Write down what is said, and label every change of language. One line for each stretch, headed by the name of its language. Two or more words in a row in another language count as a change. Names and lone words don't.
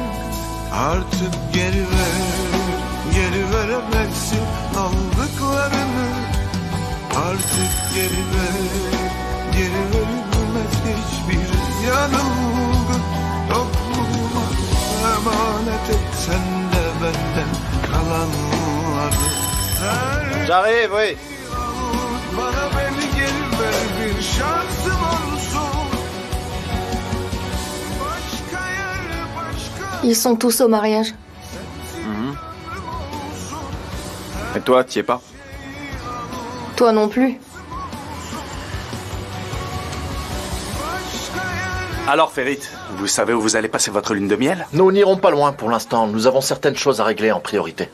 Turkish: Artık geri veremezsin aldıklarını. Artık geri verilmez hiçbir yanılgı. Yokluğuma emanet et sen de benden kalanları.
French: J'arrive, oui.
Turkish: Bana beni geri ver, bir şansım olsun. Başka yer, başka
French: Ils sont tous au mariage. Et toi, t'y es pas? Toi non plus. Alors, Ferit, vous savez où vous allez passer votre lune de miel? Nous n'irons pas loin pour l'instant. Nous avons certaines choses à régler en priorité.